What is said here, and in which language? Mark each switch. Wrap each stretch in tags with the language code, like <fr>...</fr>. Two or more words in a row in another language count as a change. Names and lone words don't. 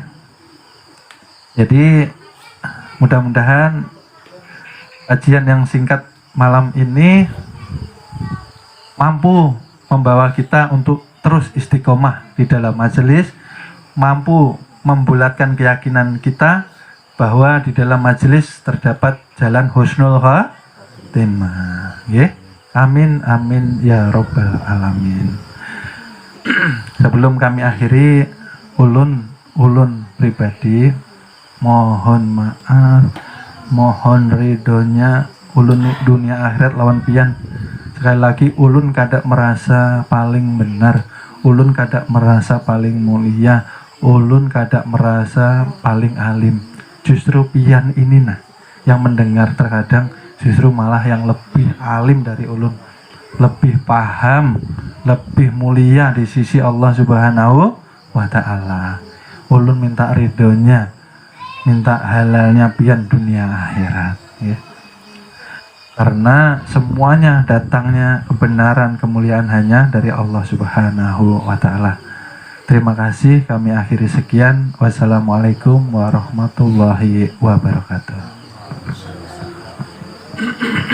<id>Jadi mudah-mudahan kajian yang singkat malam ini mampu membawa kita untuk terus istiqomah di dalam majelis, mampu membulatkan keyakinan kita bahwa di dalam majelis terdapat jalan</id> <ar>حسن الخاتمة.</ar> <id>Ya.</id> <ar>آمين آمين يا رب العالمين.</ar> <id>Sebelum kami akhiri, ulun pribadi mohon maaf, mohon ridhonya ulun dunia akhirat lawan pian. Sekali lagi ulun kadang merasa paling benar, ulun kadang merasa paling mulia, ulun kadang merasa paling alim. Justru pian ini yang mendengar terkadang justru malah yang lebih alim dari ulun, lebih paham, lebih mulia di sisi Allah</id> <ar>سبحانه وتعالى.</ar> <id>Ulun minta ridhonya, minta halalnya pian dunia akhirat ya. Karena semuanya datangnya kebenaran, kemuliaan hanya dari Allah</id> <ar>سبحانه وتعالى.</ar> <id>Terima kasih, kami akhiri sekian.</id> <ar>والسلام عليكم ورحمة الله وبركاته.</ar>